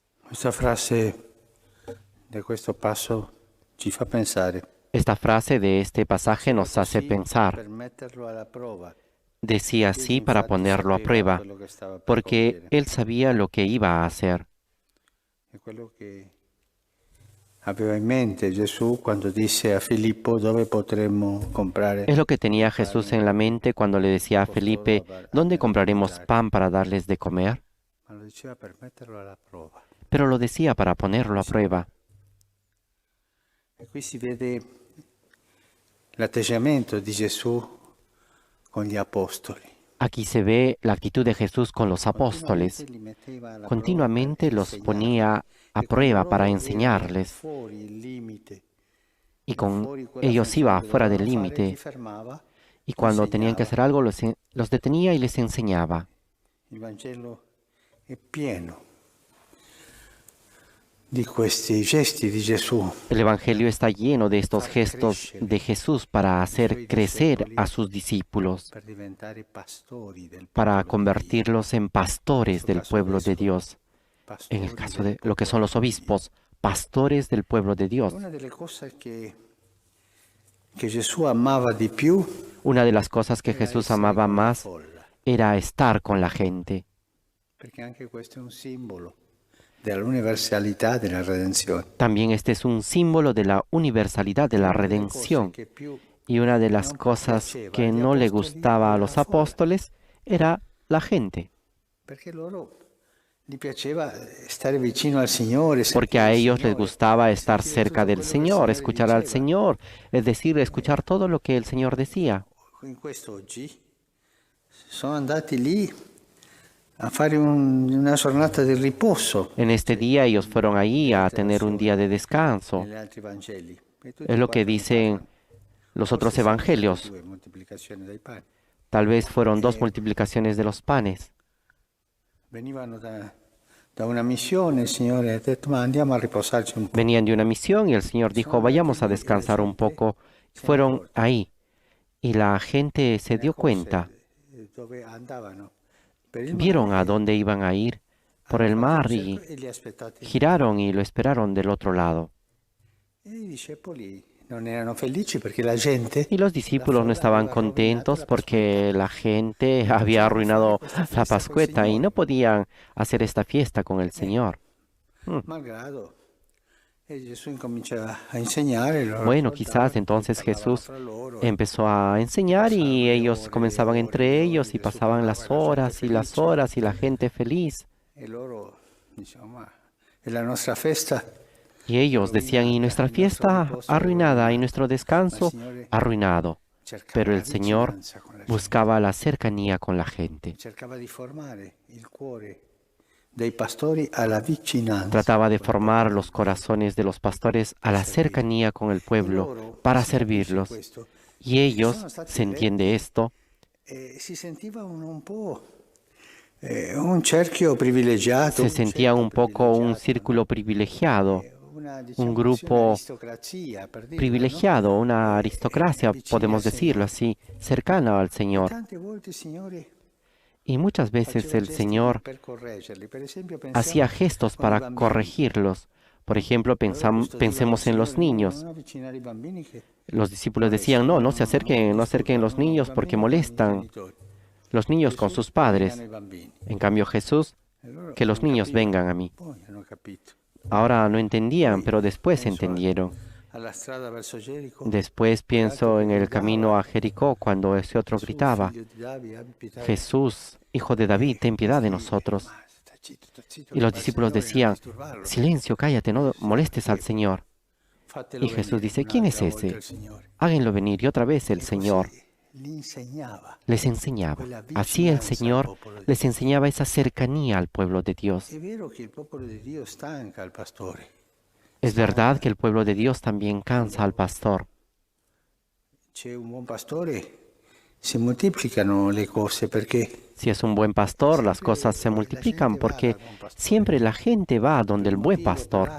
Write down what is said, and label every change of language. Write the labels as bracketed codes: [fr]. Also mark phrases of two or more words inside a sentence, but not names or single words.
[it] Questa frase di questo passo ci fa pensare [es] Esta frase de este pasaje [it] diceva [es] nos hace [it] così [es] pensar. [it] per metterlo alla prova. [es] Decía [it] Gesù [es] así para [it] infatti [es] ponerlo a [it] sapeva [es] prueba, [it] quello che stava per [es] porque [it] compiere [es] él sabía lo que iba a hacer. [it] e quello che aveva in mente Gesù quando disse a Filippo dove potremmo comprare [es] Es lo que tenía Jesús [it] pane [es] en la mente cuando le decía a [it] costoro [es] Felipe, ¿dónde [it] da [es] compraremos [it] mangiare, [es] pan para darles de comer? [it] ma lo diceva per metterlo alla prova. [es] Pero lo decía para ponerlo a prueba. [it] E qui si vede l'atteggiamento di Gesù con gli apostoli. [es] Aquí se ve la actitud de Jesús con los [it] Continuamente [es] apóstoles. [it] li metteva alla prova per [es] Continuamente los [it] insegnarli [es] ponía a [it] e con [es] prueba para [it] loro era [es] enseñarles. [it] fuori il limite, [es] Y [it] era [es] con [it] fuori quella [es] ellos [it] funzione [es] iba [it] che [es] fuera del [it] dovevano fare, li [es] límite. [it] fermava, [es] Y cuando tenían que [it] insegnava. [es] hacer algo, los detenía y les enseñaba. [it] Il Vangelo è pieno di questi gesti di Gesù [es] El Evangelio está lleno de [it] per [es] estos [it] far [es] gestos [it] crescere [es] de Jesús para [it] i [es] hacer [it] suoi [es] crecer [it] discepoli [es] a sus discípulos, [it] per diventare pastori del [es] para [it] popolo di Dio. [es] convertirlos en [it] In [es] pastores [it] questo [es] del [it] caso [es] pueblo de [it] vescovi, [es] Dios. En el [it] pastori [es] caso [it] del [es] de lo que son [it] popolo [es] los [it] di Dio. [es] obispos, pastores del pueblo de [it] E [es] Dios. [it] una delle cose che Gesù amava di più [es] Una de las cosas que [it] era [es] Jesús [it] essere [es] amaba [it] con la [es] más [it] folla, [es] era estar con la gente, [it] perché anche questo è un simbolo dell'universalità della redenzione. [es] también este es un símbolo de la universalidad de [it] E [es] la [it] una delle cose [es] redención. [it] che più [es] Y una de las [it] non [es] cosas [it] piaceva [es] que [it] agli [es] no le [it] apostoli [es] gustaba a [it] era [es] los [it] la folla, [es] apóstoles era la gente, [it] perché loro gli piaceva stare vicino al Signore, [es] porque [it] sentire [es] a [it] il [es] ellos les [it] Signore [es] gustaba [it] e [es] estar [it] sentire [es] cerca [it] tutto [es] del [it] quello che il [es] Señor, [it] Signore [es] escuchar al [it] diceva. [es] Señor, es decir, escuchar todo lo que el Señor decía. [it] In questo oggi sono andati lì a fare una giornata di riposo, [es] En este [it] dice [es] día ellos fueron [it] gli [es] ahí a [it] altri [es] tener un [it] autori [es] día de descanso. [it] negli altri Vangeli. E tutti [es] Es [it] e [es] lo que [it] quattro ne [es] dicen [it] parlano. [es] los [it] Forse [es] otros [it] sono state [es] evangelios. [it] due moltiplicazioni dei pani. [es] Tal vez fueron dos [it] E [es] multiplicaciones de los panes. [it] venivano da una missione, il Signore ha detto ma andiamo a riposarci un po'. [es] Venían de una misión y el Señor [it] Sono [es] dijo, [it] andati [es] vayamos a [it] lì e la [es] descansar un [it] gente [es] poco. [it] se ne [es] Fueron [it] accorge, [es] ahí y la gente [it] se [es] se [it] ne [es] dio cuenta. [it] accorse dove andavano. Per il [es] Vieron [it] mare [es] a [it] e [es] dónde iban a ir por [it] hanno [es] el [it] fatto un [es] mar [it] cerco [es] y [it] e li aspettate lì. [es] giraron y lo esperaron del otro lado. [it] E i discepoli non erano felici perché la gente, [es] Y los [it] la [es] discípulos no [it] folla [es] estaban [it] aveva rovinato [es] contentos [it] la Pasquetta. [es] porque la gente [it] Non [es] había [it] potevano fare [es] arruinado [it] questa [es] la [it] festa col [es] Pascueta y no [it] Signore. [es] podían hacer esta fiesta con el Señor. Mm. [it] Malgrado. E Gesù incominciava a insegnare, loro [es] Bueno, quizás [it] ascoltavano, poi [es] entonces [it] parlavano [es] Jesús [it] fra loro [es] empezó a [it] e [es] enseñar y [it] passavano [es] ellos [it] le [es] comenzaban [it] ore, le [es] entre [it] ore, [es] ellos y [it] Gesù [es] pasaban [it] parlava [es] las [it] e la gente felice. [es] horas y la gente feliz. [it] E loro dicevano, ma è la nostra festa [es] Y ellos decían, y [it] rovinata, [es] nuestra [it] il nostro [es] fiesta [it] riposo è [es] arruinada y [it] rovinato. [es] nuestro [it] Ma il [es] descanso [it] Signore [es] arruinado. [it] cercava [es] Pero [it] la [es] el Señor [it] vicinanza con la gente, [es] buscaba la cercanía con la gente. [it] cercava di formare il cuore dei pastori alla vicinanza [es] Trataba de [it] con il popolo [es] formar [it] di [es] los [it] Dio, [es] corazones de los pastores a [it] per [es] la [it] servire. [es] cercanía con el [it] E [es] pueblo [it] loro, [es] para [it] si capisce [es] servirlos. [it] questo, [es] Y [it] sono [es] ellos, [it] stati [es] se entiende [it] eletti [es] esto, [it] e si sentivano un po' un cerchio privilegiato, [es] se [it] un [es] sentían [it] ceppo [es] un poco un [it] privilegiato, no? [es] círculo privilegiado, [it] Una, [es] un [it] diciamo così, [es] grupo [it] un'aristocrazia, per dirla, no? [es] privilegiado, una aristocracia, [it] Vicini al [es] podemos decirlo [it] Signore. [es] así, cercana al [it] E [es] Señor. [it] tante volte il Signore [es] Y muchas veces [it] faceva [es] el [it] gesti di, [es] Señor [it] per correggerli. Per esempio, [es] hacía [it] pensiamo [es] gestos [it] con i [es] para [it] bambini. [es] corregirlos. Por ejemplo, [it] Loro custodivano il [es] pensemos en los [it] Signore, no, [es] niños. [it] non avvicinare i bambini che [es] Los discípulos decían, [it] molestano, [es] no, no, no no, se no, no, acerquen, no acerquen [it] disturbano, [es] los [it] no, i [es] niños porque [it] bambini con i [es] molestan. [it] genitori. [es] Los niños con [it] Gesù [es] sus [it] che vengano [es] padres. [it] i bambini. [es] En cambio Jesús, [it] E loro [es] que los [it] non [es] niños [it] capivano, [es] vengan a mí. [it] poi hanno capito. [es] Ahora no entendían, [it] Poi [es] pero después [it] penso [es] entendieron. [it] alla strada verso Gerico, [es] Después [it] quell'altro [es] pienso [it] che [es] en el camino [it] gridava, [es] a Jericó cuando ese otro [it] Gesù [es] gritaba, [it] figlio di Davide, abbi pietà di noi. [es] Jesús, hijo de David, ten piedad de [it] Questi, [es] nosotros. [it] ma sta zitto [es] Y [it] che [es] los [it] va il [es] discípulos [it] Signore, non [es] decían, [it] disturbarlo. [es] silencio, cállate, no molestes [it] Chi [es] al [it] è quello? [es] Señor. [it] Fatelo [es] Y Jesús [it] venire [es] dice, ¿quién es [it] un'altra volta [es] ese? [it] il Signore. [es] Háganlo venir. Y otra vez el [it] E così [es] Señor [it] li insegnava [es] les enseñaba. [it] quella [es] Así el [it] vicinanza al [es] Señor [it] popolo di [es] les [it] Dio. [es] enseñaba esa cercanía al pueblo de Dios. [it] È vero che il popolo di Dio stanca il pastore, [es] Es verdad [it] stanca. [es] que el pueblo de Dios también cansa al [it] Quando [es] pastor. [it] c'è un buon pastore si moltiplicano le cose perché [es] Si es un buen pastor, las cosas se [it] sempre la [es] multiplican [it] gente va [es] porque [it] dal buon pastore [es] siempre la gente va [it] per [es] donde [it] un [es] el buen [it] motivo o per [es] pastor,